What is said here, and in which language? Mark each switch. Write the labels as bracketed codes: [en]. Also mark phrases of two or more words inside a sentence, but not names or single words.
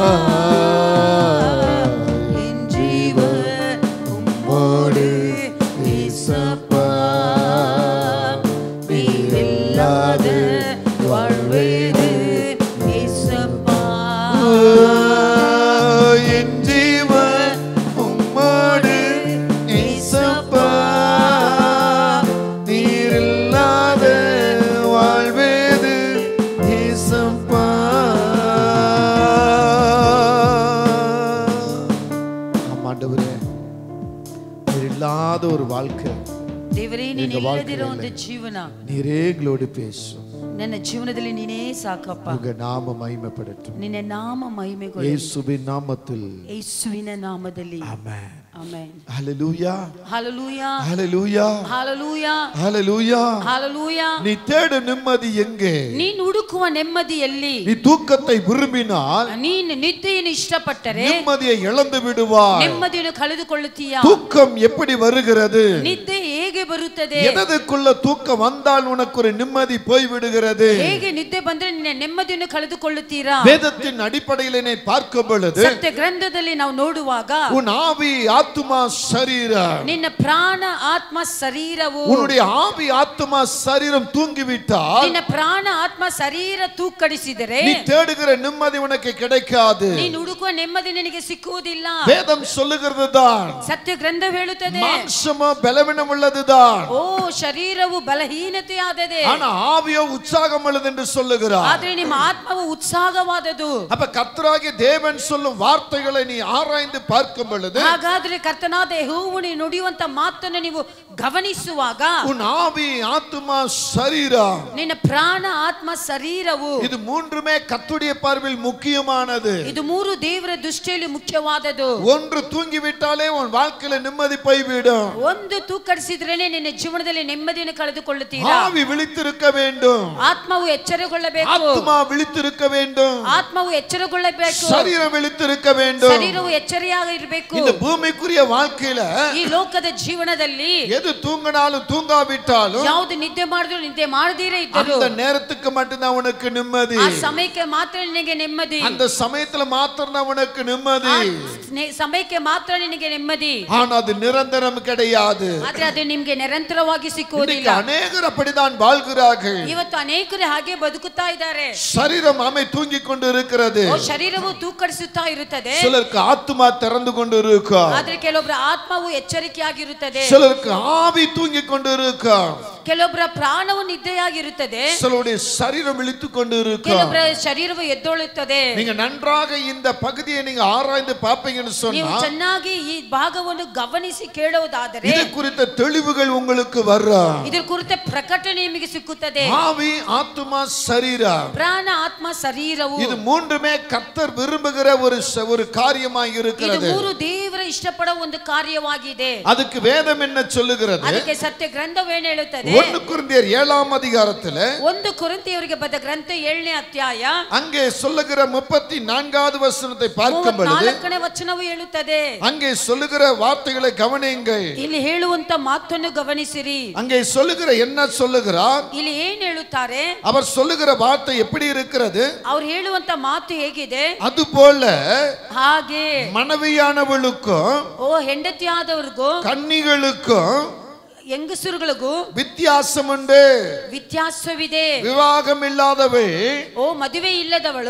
[ta] என் ஜீவன் உம்மோடு இயேசுப்பா, நீரில்லாத வாழ்வேது இயேசுப்பா, என் ஜீவன் உம்மோடு இயேசுப்பா, நீரில்லாத வாழ்வேது இயேசுப்பா. ஆண்டவரே, நீர் இல்லாத ஒரு வாழ்க்கை, [kn] ದೇವರೇ ನೀನು ಇಲ್ಲದಿರೋ ಒಂದು ಜೀವನ [ta] நீரே எங்களோடு பேசும். [kn] ನನ್ನ ಜೀವನದಲ್ಲಿ ನೀನೇ ಸಾಕಪ್ಪ. [ta] உங்க நாம மகிமைப்படட்டும். [kn] ನಿನ್ನ ನಾಮ ಮಹಿಮೆಗೊಳ್ಳಲಿ. [ta] இயேசுவின் நாமத்தில். [kn] ಯೇಸುವಿನ ನಾಮದಲ್ಲಿ. ಆಮೆನ್. ಆಮೆನ್. [ta] ஹalleluya. ஹalleluya. ஹalleluya. ஹalleluya. ஹalleluya. ஹalleluya. நீ தேடும் நிம்மதி எங்கே? [kn] ನೀನು ಹುಡುಕುವ ನೆಮ್ಮದಿ ಎಲ್ಲಿ? [ta] நீ தூக்கத்தை விரும்பினால் [kn] ನೀನು ನಿದ್ದೆಯನ್ನು ಇಷ್ಟಪಟ್ಟರೆ [ta] நிம்மதியை இழந்து விடுவாய். [kn] ನೆಮ್ಮದಿಯನ್ನು ಕಳೆದುಕೊಳ್ಳುತ್ತೀಯಾ? [ta] தூக்கம் எப்படி வருகிறது? [kn] ನಿದ್ದೆ ಹೇಗೆ ಬರುತ್ತದೆ? [ta] எதற்குள்ள தூக்கம் வந்தால் உனக்கு ஒரு நிம்மதி போய் விடுகிறது? [kn] ಹೇಗೆ ನಿದ್ದೆ ಬಂದ್ರೆ ನಿನ್ನ ನೆಮ್ಮದಿಯನ್ನು ಕಳೆದುಕೊಳ್ಳುತ್ತೀರಾ? [ta] வேதத்தின் அடிப்படையில் என்னை பார்க்கும் பொழுது [kn] ಸತ್ಯ ಗ್ರಂಥದಲ್ಲಿ ನಾವು ನೋಡುವಾಗ [ta] உன் ஆவி ஆத்துமா சரீரம், [kn] ನಿನ್ನ ಪ್ರಾಣ ಆತ್ಮ ಶರೀರವು, [ta] உன்னுடைய ஆவி ஆத்துமா சரீரம் தூங்கிவிட்டால் [kn] ನಿನ್ನ ಪ್ರಾಣ ಆತ್ಮ ಶರೀರ ತೂಕಡಿಸಿದರೆ [ta] நீ தேடுகிற நிம்மதி உனக்கு கிடைக்காது. [kn] ನೀನು ಹುಡುಕುವ ನೆಮ್ಮದಿ ನಿನಗೆ ಸಿಕ್ಕುವುದಿಲ್ಲ. [ta] வேதம் சொல்லுகிறது தான், [kn] ಸತ್ಯ ಗ್ರಂಥ ಹೇಳುತ್ತದೆ [ta] மாம்சமோ பலவீனம் உள்ளதுதான், [kn] ಓ ಶರೀರವು ಬಲಹೀನತೆಯಾದದೆ, [ta] ஆனா ஆவியோ உற்சாகம் உள்ளது என்று சொல்லுகிறார். [kn] ಆದ್ರೆ ನಿಮ್ಮ ಆತ್ಮವು ಉತ್ಸಾಹವಾದದು. [ta] அப்ப கர்த்தராகிய தேவன் சொல்லும் வார்த்தைகளை நீ ஆராய்ந்து பார்க்கும் பொழுது [kn] ಹಾಗಾದ್ರೆ ಕರ್ತನಾದ ಯೆಹೋವನು ನುಡಿಯುವಂತ ಮಾತನ್ನು ನೀವು ಗಮನಿಸುವಾಗ [ta] உன் ஆவி ஆத்துமா சரீரம், [kn] ನಿನ್ನ ಪ್ರಾಣ ಆತ್ಮ ಶರೀರವು, [ta] இது மூன்றுமே கர்த்தருடைய பார்வையில் முக்கியமானது. [kn] ಇದು ಮೂರು ದೇವರ ದೃಷ್ಟಿಯಲ್ಲಿ ಮುಖ್ಯವಾದದು. [ta] ஒன்று தூங்கிவிட்டாலே உன் வாழ்க்கையில நிம்மதி போய்விடும். [kn] ಒಂದು ತೂಕಡಿಸಿದ್ರೇನೆ ನಿನ್ನ ಜೀವನದಲ್ಲಿ ನೆಮ್ಮದಿಯನ್ನು ಕಳೆದುಕೊಳ್ಳುತ್ತೀರಾ. [ta] ஆவி விழித்திருக்க வேண்டும், [kn] ಆತ್ಮವು ಎಚ್ಚರಗೊಳ್ಳಬೇಕು, [ta] ஆத்துமா விழித்திருக்க வேண்டும், [kn] ಆತ್ಮವು ಎಚ್ಚರಗೊಳ್ಳಬೇಕು, [ta] சரீரம் விழித்திருக்க வேண்டும். [kn] ಶರೀರವು ಎಚ್ಚರಿಯಾಗಿ ಇರಬೇಕು. [ta] இந்த பூமிக்குரிய வாழ்க்கையில [kn] ಈ ಲೋಕದ ಜೀವನದಲ್ಲಿ [ta] எது தூங்கினாலும் தூங்காவிட்டாலும் [kn] ಯಾವುದು ನಿದ್ದೆ ಮಾಡಿದ್ರು ನಿದ್ದೆ ಮಾಡದಿರೇ ಇದ್ದರು [ta] அந்த நேரத்துக்கு மட்டும்தான் உனக்கு நிம்மதி. [kn] ಆ ಸಮಯಕ್ಕೆ ಮಾತ್ರ ನಿನಗೆ ನೆಮ್ಮದಿ, [ta] அந்த சமயத்துல மாத்திரம் தான் உனக்கு நிம்மதி. [kn] ಸಮಯಕ್ಕೆ ಮಾತ್ರ ನಿನಗೆ ನೆಮ್ಮದಿ. [ta] ஆனா அது நிரந்தரம் கிடையாது. [kn] ಆದ್ರೆ ಅದು ನಿಮಗೆ ನಿರಂತರವಾಗಿ ಸಿಕ್ಕುವುದಿಲ್ಲ. [ta] அநேகர் அப்படிதான் வாழ்கிறார்கள். [kn] ಇವತ್ತು ಅನೇಕರು ಹಾಗೆ ಬದುಕುತ್ತಾ ಇದ್ದಾರೆ. [ta] சரீரம் ஆமை தூங்கிக் கொண்டு இருக்கிறது, [kn] ಶರೀರವು ತೂಕಡಿಸುತ್ತಾ ಇರುತ್ತದೆ, [ta] சிலருக்கு ஆத்துமா திறந்து கொண்டு இருக்கும், [kn] ಆದ್ರೆ ಕೆಲವೊಬ್ಬರ ಆತ್ಮವು ಎಚ್ಚರಿಕೆಯಾಗಿರುತ್ತದೆ, [ta] சிலருக்கு ஆவி தூங்கிக் கொண்டு இருக்கும், [kn] ಕೆಲವೊಬ್ಬರ ಪ್ರಾಣವು ನಿದ್ದೆಯಾಗಿರುತ್ತದೆ, [ta] சிலருடைய சரீரம் இழுத்துக் கொண்டு இருக்கும். [kn] ಕೆಲವೊಬ್ಬರ ಶರೀರವು ಎದ್ದೊಳುತ್ತದೆ. [ta] நீங்க நன்றாக இந்த பகுதியை நீங்க ஆராய்ந்து பார்ப்பீங்கன்னு [kn] ನೀವು [ta] சொன்னா [kn] ಚೆನ್ನಾಗಿ ಈ ಭಾಗವನ್ನು ಗಮನಿಸಿ ಕೇಳುವುದಾದರೆ [ta] இது குறித்த தெளிவுகள் உங்களுக்கு வரும். [kn] ಇದರ ಕುರಿತ ಪ್ರಕಟಣೆ ನಿಮಗೆ ಸಿಕ್ಕುತ್ತದೆ. [ta] ஆவி ஆத்துமா சரீரம், [kn] ಪ್ರಾಣ ಆತ್ಮ ಶರೀರವು, [ta] இது மூன்றுமே கர்த்தர் விரும்புகிற ஒரு காரியமாய் [kn] ಇದು [ta] இருக்கிறது. [kn] ಮೂರು ದೇವರ ಇಷ್ಟಪಡುವ ಒಂದು ಕಾರ್ಯವಾಗಿದೆ. [ta] அதுக்கு வேதம் என்ன சொல்லுகிறது? [kn] ಅದಕ್ಕೆ ಸತ್ಯ ಗ್ರಂಥವೇನು ಹೇಳುತ್ತದೆ? [ta] 1 ಕೊರಿಂಥಿಯர் 7 அதிகாரத்தில் [kn] 1 ಕೊರಿಂಥಿಯರಿಗೆ ಬರೆದ ಗ್ರಂಥ 7ನೇ ಅಧ್ಯಾಯ [ta] அங்கே சொல்லுகிற 34வது வசனத்தை பார்க்கும் பொழுது [kn] 34ನೇ ವಚನವು ಹೇಳುತ್ತದೆ. [ta] அங்கே சொல்லுகிற வார்த்தைகளை கவனியுங்கள். [kn] ಇಲ್ಲಿ ಹೇಳುವಂತ ಮಾತನ್ನು ಗಮನಿಸಿರಿ. [ta] அங்கே சொல்லுகிற என்ன சொல்லுகிறார்? [kn] ಇಲ್ಲಿ ಏನು ಹೇಳುತ್ತಾರೆ? [ta] அவர் சொல்லுகிற வார்த்தை எப்படி இருக்கிறது? [kn] ಅವರು ಹೇಳುವಂತ ಮಾತು ಹೇಗಿದೆ? [ta] அதுபோல [kn] ಹಾಗೆ [ta] மனைவியானவளுக்கும் [kn] ಓ ಹೆಂಡತಿಯಾದವರಿಗೂ [ta] கன்னிகளுக்கும் [kn] ಹೆಂಗಸರುಗಳಿಗೂ [ta] வித்தியாசம் உண்டு. [kn] ವ್ಯತ್ಯಾಸವಿದೆ. [ta] விவாகம் இல்லாதவள் [kn] ಓ ಮದುವೆ ಇಲ್ಲದವಳು